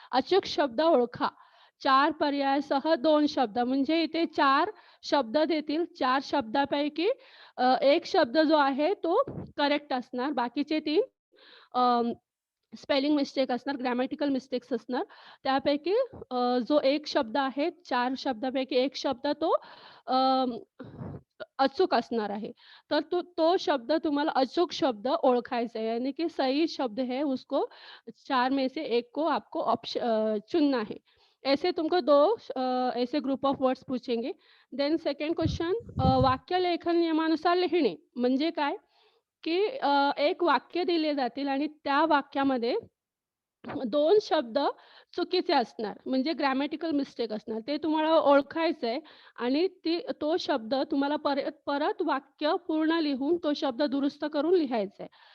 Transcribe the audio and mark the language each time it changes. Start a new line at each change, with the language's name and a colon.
Marathi: अचूक शब्द ओळखा. 4 पर्यायासह 2 शब्द, म्हणजे इथे 4 शब्द देतील. 4 शब्दापैकी 1 शब्द जो आहे तो करेक्ट असणार. बाकीचे 3 स्पेलिंग मिस्टेक असणार, ग्रामॅटिकल मिस्टेक्स असणार. त्यापैकी जो एक शब्द आहे, 4 शब्दापैकी एक शब्द तो अ, अचूक असणार आहे. तर तो शब्द तुम्हाला अचूक शब्द ओळखायचा है,
Hindi: यानी कि सही शब्द है उसको 4 में से 1 को आपको चुनना है. ऐसे तुमको 2 ऐसे ग्रुप ऑफ वर्ड्स पूछेंगे.
English: then second question,
Marathi: वाक्य लेखन नियमानुसार लिहिणे. म्हणजे काय? की एक वाक्य दिले जातील आणि त्या वाक्यामध्ये 2 शब्द चुकीचे असणार, म्हणजे ग्रामॅटिकल मिस्टेक असणार. ते तुम्हाला ओळखायचं आहे आणि तो शब्द तुम्हाला परत परत वाक्य पूर्ण लिहून तो शब्द दुरुस्त करून लिहायचा आहे.